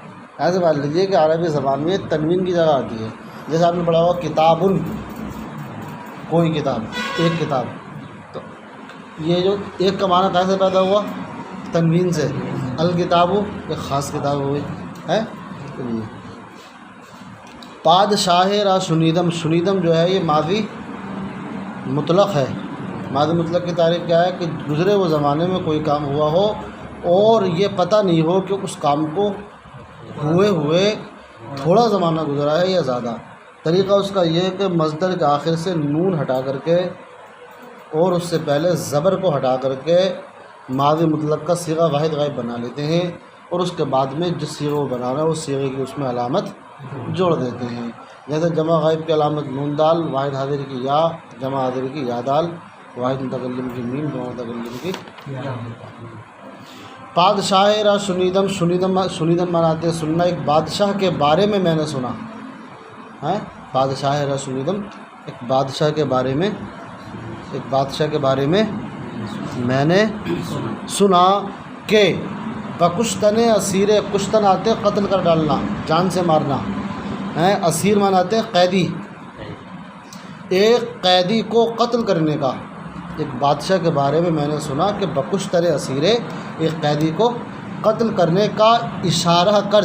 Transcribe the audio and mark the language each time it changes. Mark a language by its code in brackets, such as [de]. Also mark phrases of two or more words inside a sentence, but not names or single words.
[ur] ایسے مان لیجیے کہ عربی زبان میں تنوین کی جگہ آتی ہے. جیسے آپ نے پڑھا ہوا کتابن، کوئی کتاب، ایک کتاب. تو یہ جو ایک کا معنی کیسے پیدا ہوا؟ تنوین سے. الکتاب ایک خاص کتاب ہوئی ہے. [fa] پادشاہ را شنیدم، [ur] شنیدم جو ہے یہ ماضی مطلق ہے. ماضی مطلق کی تعریف کیا ہے؟ کہ گزرے وہ زمانے میں کوئی کام ہوا ہو اور یہ پتہ نہیں ہو کہ اس کام کو ہوئے تھوڑا زمانہ گزرا ہے یا زیادہ. طریقہ اس کا یہ ہے کہ مصدر کے آخر سے نون ہٹا کر کے اور اس سے پہلے زبر کو ہٹا کر کے ماضی مطلق کا صیغہ واحد غائب بنا لیتے ہیں، اور اس کے بعد میں جس صیغے کو بنا رہا ہے اس صیغے کی اس میں علامت جوڑ دیتے ہیں. جیسے جمع غائب کی علامت نون دال، واحد حاضر کی یا، جمع حاضر کی یا دال، واحد متکلم کی میم، جمع متکلم کی یا. [fa] پادشاہ را شنیدم، [ur] شنیدم مناتے ہیں سننا. ایک بادشاہ کے بارے میں میں نے سنا ہے. [fa] پادشاہ را شنیدم، [ur] ایک بادشاہ کے بارے میں، ایک بادشاہ کے بارے میں میں نے سنا کہ [fa] بکشتن اسیر، [ur] کشتن آتے قتل کر ڈالنا، جان سے مارنا ہے. اسیر مناتے ہیں قیدی، ایک قیدی کو قتل کرنے کا. ایک بادشاہ کے بارے میں نے سنا کہ [fa] بکشتن اسیر، [ur] ایک قیدی کو قتل کرنے کا [fa] اشارہ کرد.